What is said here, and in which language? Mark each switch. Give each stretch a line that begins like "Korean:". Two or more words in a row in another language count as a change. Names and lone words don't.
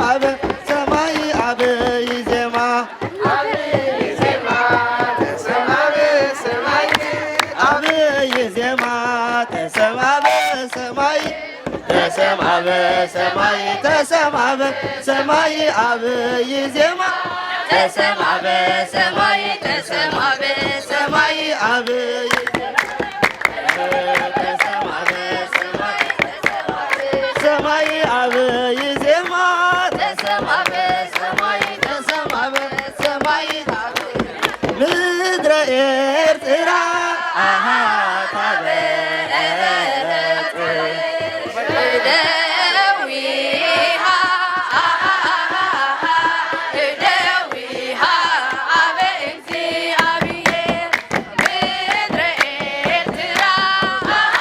Amharic: በሰማይ አብይ ዜማ አብይ ዜማ ተሰማ በሰማይ አብይ ዜማ ተሰማ በሰማይ ተሰማ በሰማይ ተሰማ በሰማይ አብይ ዜማ ተሰማ በሰማይ ተሰማ በሰማይ አብይ ተሰማ በሰማይ ሰማይ አብይ ዜማ ተሰማ በሰማይ ተሰማ በሰማይ ምድረ ኤርትራ አሃ
Geez: ታበረት እደዊሃ እደዊሃ አበ እግዚአብሔር ምድረ ኤርትራ